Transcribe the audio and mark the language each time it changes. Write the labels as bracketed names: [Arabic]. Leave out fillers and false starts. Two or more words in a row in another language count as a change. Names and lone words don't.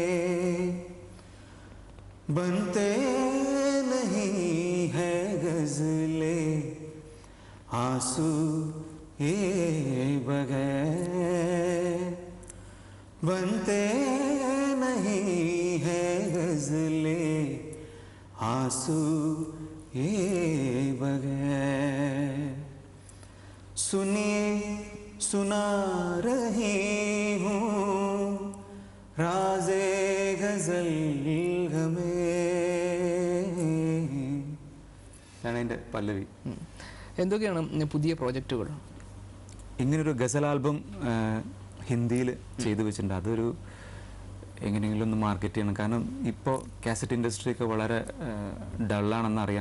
[Hindi] बनते नहीं है गज़ले आंसू ये बगैर, बनते नहीं है गज़ले आंसू ये बगैर, सुनिए सुना रही हूँ ഗസൽ ഹമേ [Malayalam] ഇതാണ് അതിൻ്റെ പല്ലവി. എന്തൊക്കെയാണ് പുതിയ പ്രോജക്റ്റുകൾ? ഇങ്ങനൊരു ഗസൽ ആൽബം ഹിന്ദിയിൽ ചെയ്തു വെച്ചിട്ടുണ്ട്. അതൊരു എങ്ങനെയെങ്കിലും ഒന്ന് മാർക്കറ്റ് ചെയ്യണം. കാരണം ഇപ്പോൾ [English] cassette industry-യൊക്കെ [Malayalam] വളരെ ഡള്ളാണെന്ന് അറിയാം.